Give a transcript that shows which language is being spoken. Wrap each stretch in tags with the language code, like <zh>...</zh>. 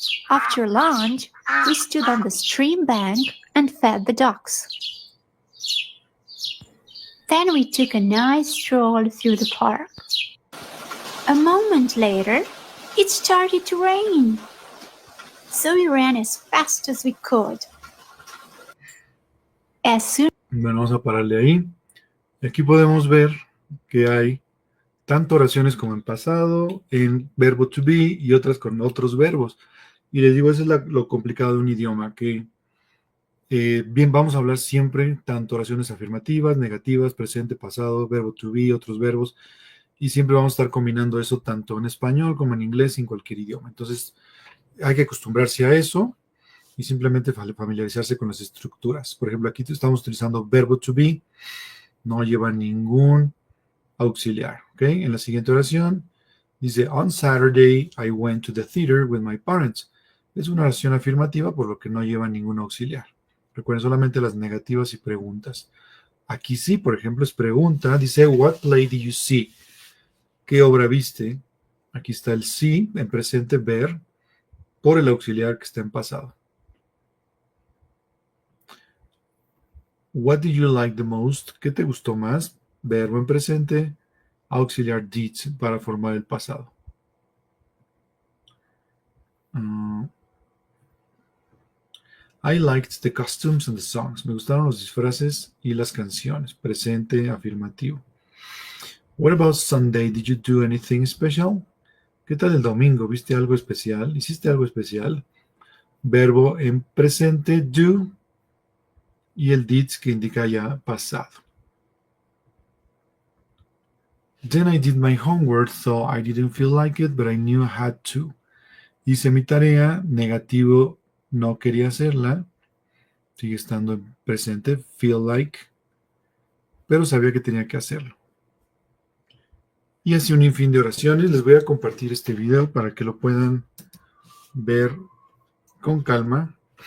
<en>After lunch, we stood on the stream bank and fed the ducks. Then we took a nice stroll through the park. A moment later, it started to rain. So we ran as fast as we could. As soon</en> <es>Bueno, vamos a pararle ahí. Y aquí podemos ver que hay tanto oraciones como en pasado, en verbo to be y otras con otros verbos. Y les digo, eso es lo complicado de un idioma, que bien, vamos a hablar siempre tanto oraciones afirmativas, negativas, presente, pasado, verbo to be, otros verbos, y siempre vamos a estar combinando eso tanto en español como en inglés, en cualquier idioma. Entonces, hay que acostumbrarse a eso y simplemente familiarizarse con las estructuras. Por ejemplo, aquí estamos utilizando verbo to be, no lleva ningún auxiliar, ¿ok? En la siguiente oración dice,</es> <en>on Saturday I went to the theater with my parents.</en> <es>Es una oración afirmativa, por lo que no lleva ningún auxiliar. Recuerden solamente las negativas y preguntas. Aquí sí, por ejemplo, es pregunta.</es> <en>Dice, what play did you see?</en> <es>¿Qué obra viste? Aquí está el sí, en presente, ver, por el auxiliar que está en pasado.</es> <en>What did you like the most?</en> <es>¿Qué te gustó más? Verbo en presente, auxiliar did para formar el pasado.</es> <en>I liked the costumes and the songs.</en> <es>Me gustaron los disfraces y las canciones. Presente, afirmativo.</es> <en>What about Sunday? Did you do anything special?</en> <es>¿Qué tal el domingo? ¿Viste algo especial? ¿Hiciste algo especial? Verbo en presente, do, y el did que indica ya pasado.</es> <en>Then I did my homework, though I didn't feel like it, but I knew I had to.</en> <es>Hice mi tarea, negativo, no quería hacerla, sigue estando en presente, feel like, pero sabía que tenía que hacerlo. Y así un sinfín de oraciones. Les voy a compartir este video para que lo puedan ver con calma.</es>